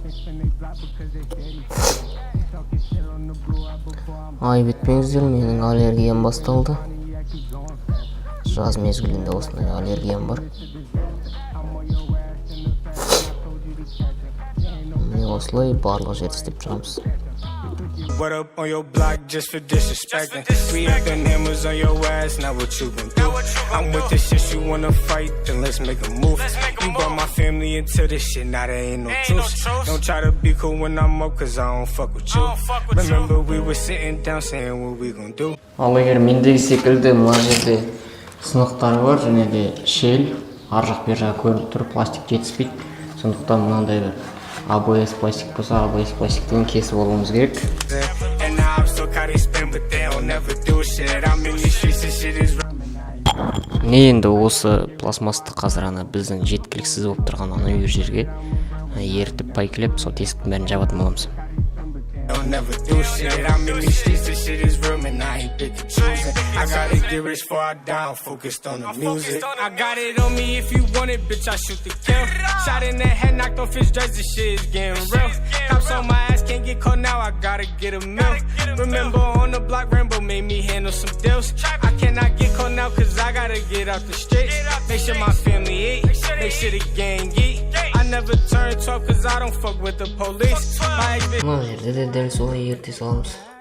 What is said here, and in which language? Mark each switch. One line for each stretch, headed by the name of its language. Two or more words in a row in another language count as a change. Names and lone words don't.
Kazakh: Ай бітпеңіздер, менің аллергиям басталды. Жаз мезгілінде осындай аллергиям бар. Міне осылай барлық жерді істеп шығамыз.
English: What up on your block just for disrespecting? We have been hammers on your ass, now what you gon' do? I'm with this shit, you wanna fight, then let's make a move. You brought my family into this shit, now there ain't no truce. Don't try to be cool when I'm up, cause I don't fuck with you. Remember we were sitting down saying what we gon' do.
Kazakh: Ал егер мендегі секілді мына жерде сынықтары бар, және де шел, ар жақ бер жағы көрініп тұр, пластик жетіспейді. Сондықтан мынандай бір ABS пластик болса, ABS пластиктен кесіп алуымыз керек. Не енді осы пластмасты қазір ана біздің жеткіліксіз болып тұрған ана үй жерге ерітіп пайкілеп, сол тесіктің бәрін жабатын боламыз.
English: I'll never do shit. I'm in these streets, this shit is real, man. I ain't pick and choosing. I gotta get rich before I die. I'm focused on the music. I got it on me if you want it, bitch. I shoot the kill. Shot in the head, knocked on fish dreads. This shit is getting real. Cops on my ass, can't get caught now. I gotta get a meal. Remember on the block, Rambo made me handle some deals. I cannot get caught now, cause I gotta get out the streets. Make sure my family eat. Make sure the gang eat. I never turn tough, cause I don't fuck with the police.
Kazakh: Мына жерде де дәл солай ерте саламыз.